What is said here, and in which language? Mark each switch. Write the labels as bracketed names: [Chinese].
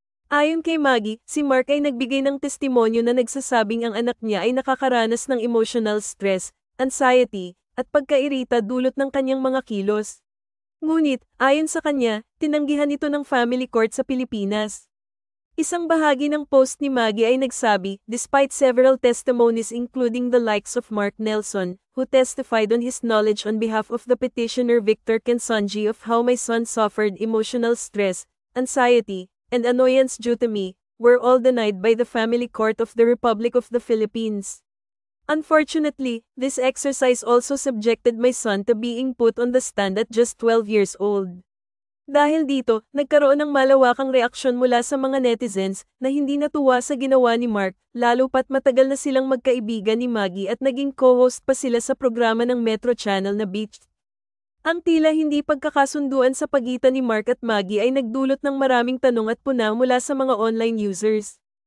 [Filipino] Ayon kay Maggie, si Mark ay nagbigay ng testimonyo na nagsasabing ang anak niya ay nakakaranas ng emotional stress, anxiety, at pagkairita dulot ng kanyang mga kilos. Ngunit, ayon sa kanya, tinanggihan ito ng family court sa Pilipinas. Isang bahagi ng post ni Maggie ay nagsabi, [English] despite several testimonies including the likes of Mark Nelson, who testified on his knowledge on behalf of the petitioner Victor Kensonji of how my son suffered emotional stress, anxiety, and annoyance due to me, were all denied by the Family Court of the Republic of the Philippines. Unfortunately, this exercise also subjected my son to being put on the stand at just 12 years old. [Filipino] Dahil dito, nagkaroon ng malawakang reaksyon mula sa mga netizens na hindi natuwa sa ginawa ni Mark, lalo pat matagal na silang magkaibigan ni Maggie at naging co-host pa sila sa programa ng Metro Channel na Beach. Ang tila hindi pagkakasunduan sa pagitan ni Mark at Maggie ay nagdulot ng maraming tanong at puna mula sa mga online users.